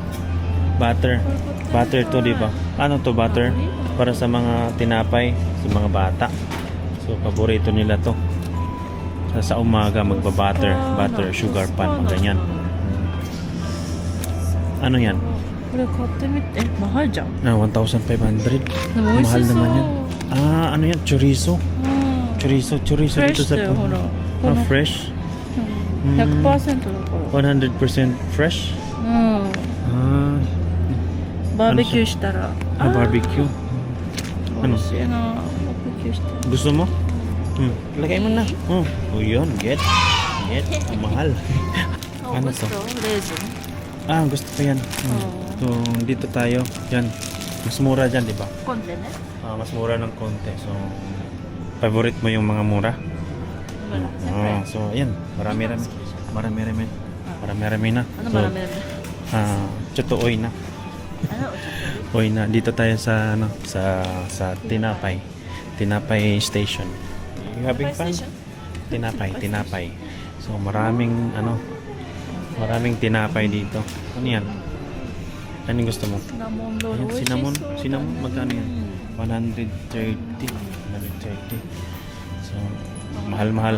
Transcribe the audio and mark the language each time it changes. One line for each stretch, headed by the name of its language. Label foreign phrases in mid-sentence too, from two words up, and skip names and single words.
Filipino: Butter to, di ba? Ano to, butter? Para sa mga tinapay, sa mga bata. So paborito nila to. Sa umaga magba-butter, sugar pan, ganyan. Ano yan?
Japanese: これ買ってみて。mahal じゃん。 1,500. でも美味しそう。
Filipino: Mahal naman yan. Ano yan? Chorizo. Chorizo Fresh dito sa
Japanese: だよ、ほら。 fresh. 100% だから。 100% fresh. バーベキューしたら。 Barbecue. 美味しいな。バーベキューして。
Filipino: Gusto mo? Lagay mo na. Yun. Get. Mahal. Ano to? Gusto, resin. Gusto ko yan. So, dito tayo. Yan. Mas mura dyan, di ba? Konti ne? Mas mura ng konti. So, favorite mo yung mga mura? Wala. Siyempre. So, ayan. Marami-rami na. Ano So, marami-rami? Chutoy na. Ano? Hoy na dito tayo sa ano sa Tinapay Station.
English: You having fun?
Filipino: Tinapay. So maraming tinapay dito. Ano yan? Ano yung gusto mo? Cinnamon roll. Ayan, cinnamon, magkano yan?
Japanese: うん。 130.
Filipino: So, mahal-mahal.